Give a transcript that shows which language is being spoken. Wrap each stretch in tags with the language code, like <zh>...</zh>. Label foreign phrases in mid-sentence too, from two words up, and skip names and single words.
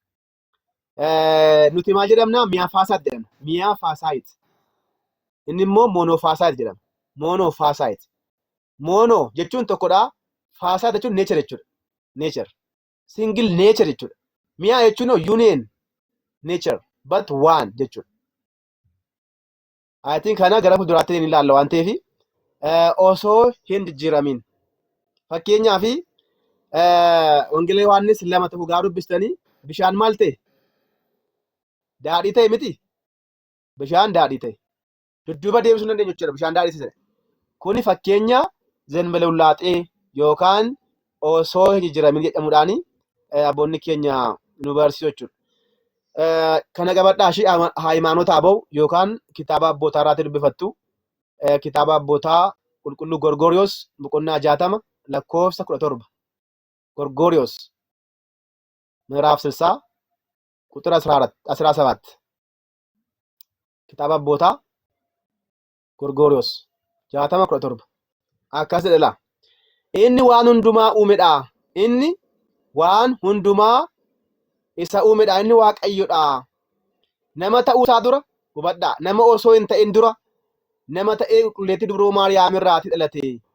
<om>Nuti maal jedhamna? Miyaafasaayit jedhamna. Miyaafasaayit. Inni immoo moonoofasaayit jedhama. Moonoofasaayit. Moonoo jechuun tokkodha. Faasaayit jechuun neechar jechuudha. Neechar.</om> <en>Singil neechar</en> <om>jechuudha. Miyaa jechuun</om> <en>union neechar but one</en> <om>jechuudha.</om> <en>I think</en> <om>kana gara fuulduraatti ni ilaalla waan ta'eef osoo hin jijjiiramin. Fakkeenyaaf wangeela Yohaannis 2 ta'uu gaa dubbistanii bishaan maal ta'e? Daadhii ta'e miti? Bishaan daadhii ta'e. Dudduuba deebisuu dandeenya jechuudha bishaan daadhii ta'e. Kuni fakkeenya</om> <gez>ዘእንበለ ውላጤ</gez> <om>yookaan osoo hin jijjiiramin jedhamuudhaan abboonni keenya nu barsiisu jechuudha. Kana qabadhaashi Hayimaanota Aboo yookaan kitaaba abbootaa irraatti dubbifattu. Kitaaba abbootaa qulqulluu Gorgoriyoos boqonnaa 60 lakkoofsa 17. Gorgoriyoos</om> <am>ምዕራፍ 60 ቁጥር 17</am> <om>kitaaba abbootaa Gorgoriyoos 60:17 akkas jedha laa. Inni waan hundumaa uumedha. Inni waan hundumaa isa uumedha. Inni Waaqayyodha. Nama ta'uusaa dura hubadhaa. Nama osoo hin ta'in dura nama ta'ee qulqulleettii dubroo Maariyaam irraati dhalate.</om>